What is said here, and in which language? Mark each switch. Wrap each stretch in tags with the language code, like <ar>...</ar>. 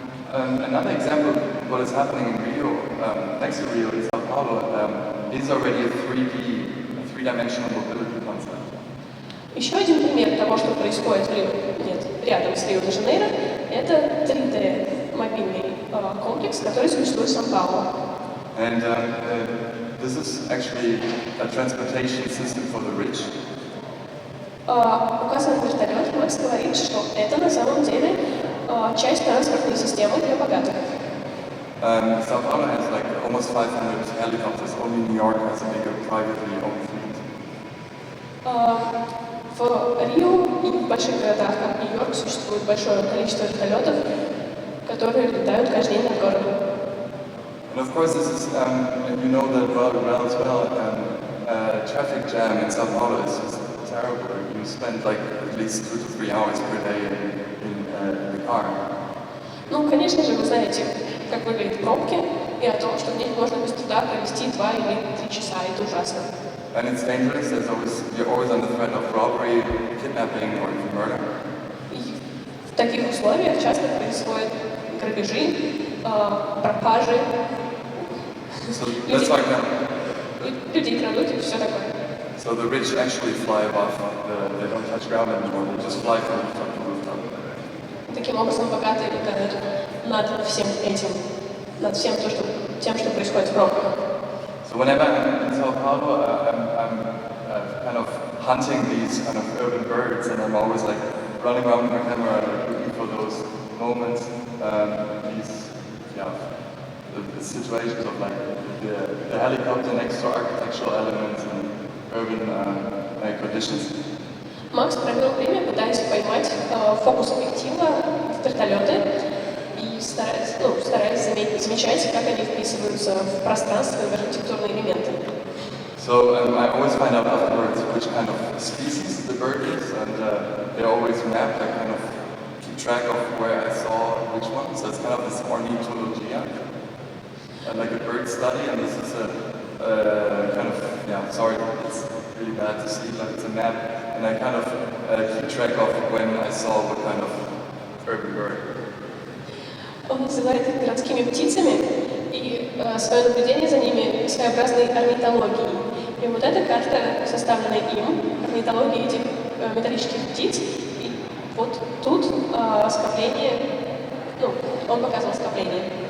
<en>Another example of what is happening in Rio, next to Rio, in Sao Paulo, is already a three-dimensional mobility concept.</en> <ru>Еще один пример того, что происходит рядом с Рио-де-Жанейро, это 3D мобильный комплекс, который существует в Сан-Паулу.</ru> <en>And this is actually a transportation system for the rich.</en> <ru>Указан вертолет, Макс говорит, что это на самом деле часть транспортной системы для богатых.</ru> <en>Sao Paulo has like almost 500 helicopters. Only New York has a bigger privately owned fleet.</en> <ru>В Рио и в больших городах, как Нью-Йорк, существует большое количество вертолетов, которые летают каждый день над городом.</ru> <en>And of course, this is, you know that well as well, traffic jam in Sao Paulo is just terrible. You spend like at least 2 to 3 hours per day in the car.</en> <ru>Ну, конечно же, вы знаете, как выглядят пробки, и о том, что в них можно без труда провести 2 или 3 часа. Это ужасно.</ru> <en>And it's dangerous. You're always under threat of robbery, kidnapping, or even murder.</en> <ru>И в таких условиях часто происходят грабежи, пропажи.</ru> <en>So that's like that.</en> <ru>Людей крадут и все такое.</ru> <en>So the rich actually fly above. They don't touch ground anymore. They just fly from rooftop to rooftop.</en> <ru>Таким образом, богатые летают над всем этим, над всем тем, что происходит в пробках.</ru> <en>So whenever I'm in Sao Paulo, I'm kind of hunting these kind of urban birds, and I'm always like running around with my camera looking for those moments, the situations of like the helicopter next to architectural elements and urban conditions.</en> <ru>Макс провел время, пытаясь поймать фокус объектива в вертолеты и стараясь замечать, как они вписываются в пространство и в архитектурные элементы.</ru> <en>So I always find out afterwards which kind of species the bird is, and they always map. I kind of keep track of where I saw which one. So it's kind of this ornithologia, like a bird study, and this is a kind of sorry, it's really bad to see, but it's a map, and I kind of keep track of when I saw what kind of urban bird.</en> <ru>Он называет их городскими птицами, и свое наблюдение за ними своеобразной орнитологией. И вот эта карта, составленная им, орнитология этих металлических птиц, и вот тут скопление, он показывал скопление.</ru>